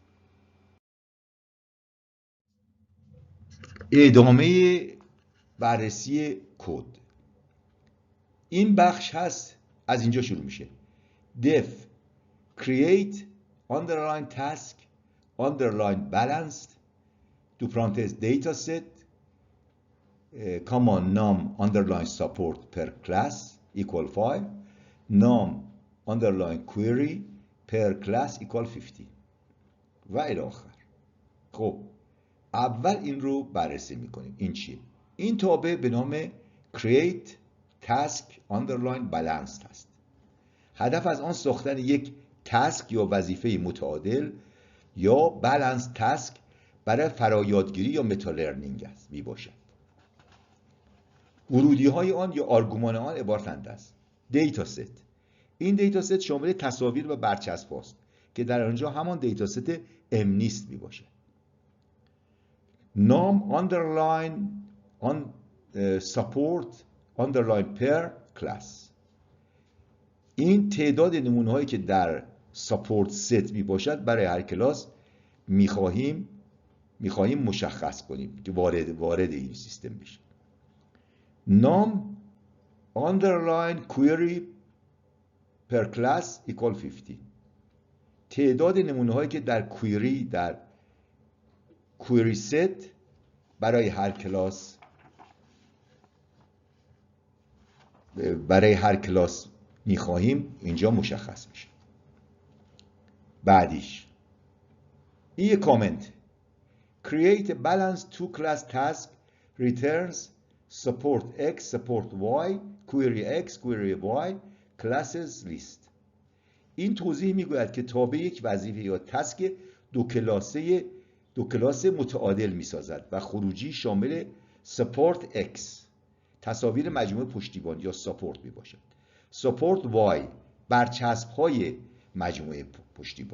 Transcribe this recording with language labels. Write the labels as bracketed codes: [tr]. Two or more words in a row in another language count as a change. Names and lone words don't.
[fa] ادامه بررسی کد. این بخش هست از اینجا شروع میشه. [en] def create underline task underline balanced [fa] دو پرانتز [en] dataset comma num underline support per class equal 5 num underline query per class equal 50 [fa] و الی آخر. خب اول این رو بررسی میکنیم. این چیه؟ این تابع به نام [en] create task underline balanced [fa] هست. هدف از آن ساختن یک تاسک یا وظیفه متعادل یا [en] balance task [fa] برای فرایادگیری یا [en] meta learning [fa] است می باشد. ورودی های آن یا آرگومان آن عبارتند است دیتا ست. این دیتا ست شامل تصاویر و برچسب هاست که در آنجا همان دیتا ست MNIST می باشه. [en] نام underline on support underline per class. [fa] این تعداد نمونه هایی که در [en] support set [fa] می باشد برای هر کلاس میخواهیم مشخص کنیم که وارد این سیستم بشه. [en] نام underline query per class equal 50. [fa] تعداد نمونه هایی که در [en] query set [fa] برای هر کلاس میخواهیم اینجا مشخص میشه. بعدیش این یه کامنت. [en] Create a balanced two class task returns support X, support Y, query X, query Y, classes list. [fa] این توضیح میگوید که تابع یک وظیفه یا تسک دو کلاس متعادل میسازد و خروجی شامل [en] support X [fa] تصاویر مجموعه پشتیبان یا support می باشد. [en] support Y [fa] برچسب های مجموعه پشتیبان.